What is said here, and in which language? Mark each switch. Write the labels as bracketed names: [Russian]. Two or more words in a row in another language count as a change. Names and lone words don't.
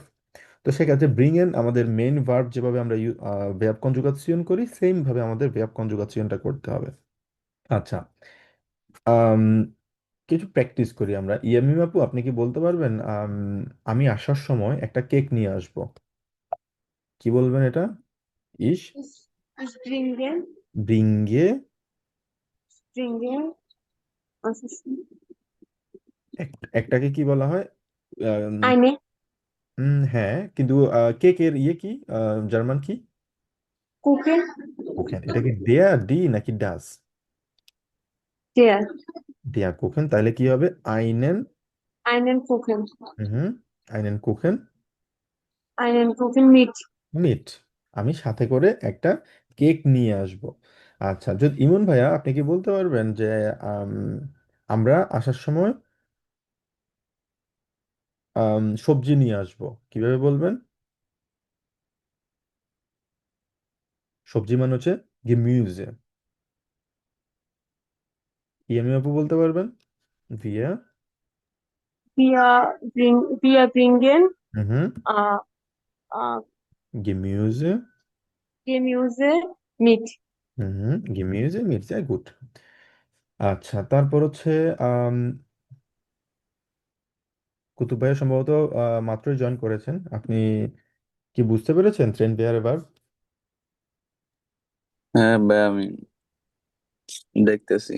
[Bangla] তো সেক্ষেত্রে ব্রিং এন আমাদের [English] main verb, [Bangla] যেভাবে আমরা [German] Verb Konjugation [Bangla] করি সেম ভাবে আমাদের ভেয়াব কনজুগাসিয়নটা করতে হবে। আচ্ছা, আম, কিছু প্র্যাকটিস করি আমরা। ইয়ামিম আপু, আপনি কি বলতে পারবেন আমি আসার সময় একটা কেক নিয়ে আসবো, কি বলবেন এটা? [German] ইস Springen, ব্রিঙ্গে, springen, was ist [Bangla] একটাকে কি বলা হয়? আম, [German] eine [Bangla] হ্যাঁ, কিন্তু কেকের ইয়ে কি, জার্মান কি? [German] Kuchen, [Bangla] কোকেন, এটা কি দেয়া ডি নাকি ডাস? [German] der, der Kuchen, [Bangla] তাহলে কি হবে? আইনেন, [German] einen Kuchen, হুম, einen Kuchen einen Kuchen mit. [Bangla] মিট, আমি সাথে করে একটা কেক নিয়ে আসব। আচ্ছা, যদি ইমন ভাইয়া আপনি কি বলতে পারবেন যে আম, আমরা আসার সময় সবজি নিয়ে আসব, কিভাবে বলবেন? সবজি মানে হচ্ছে গেমিউজে। ইয়ামি আপু বলতে পারবেন? [German] ভিয়া, Wir bringen হুম, äh, äh, গেমিউজে, Gemüse mit. হুম, গেমিউজে মির্জা, গুড। [Bangla] আচ্ছা, তারপর হচ্ছে আম, কুতুব ভাইয়া সম্ভবত মাত্রই জয়েন করেছেন। আপনি কি বুঝতে পেরেছেন ট্রেন বেয়ারে ভার্ব? হ্যাঁ ভাই, আমি দেখতেছি।